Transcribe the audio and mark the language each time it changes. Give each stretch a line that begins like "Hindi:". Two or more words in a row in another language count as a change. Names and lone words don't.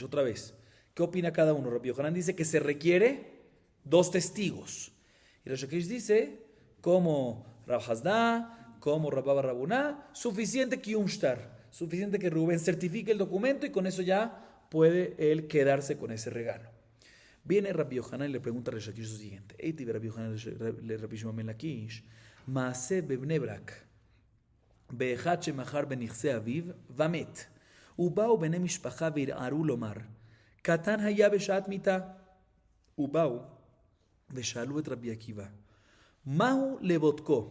Spanish: Otra vez, ¿qué opina cada uno? Rabbi Yohanan dice que se requiere 2 testigos. Y Resh Lakish dice, como Rab Hasda, como Rabba Rabuná, suficiente que suficiente que Rubén certifique el documento y con eso ya puede él quedarse con ese regalo. Viene Rabbi Yohanan y le pregunta a Resh Lakish lo siguiente.
Hebrew: איתי רבי יוחנן לרבי שמעון בן לקיש, מעשה בבני ברק. באחד שמכר בנכסי אביו ומת, ובאו בני משפחה וערערו לומר, קטן היה בשעת מיתה. ובאו ושאלו את רבי עקיבא, מהו לבודקו?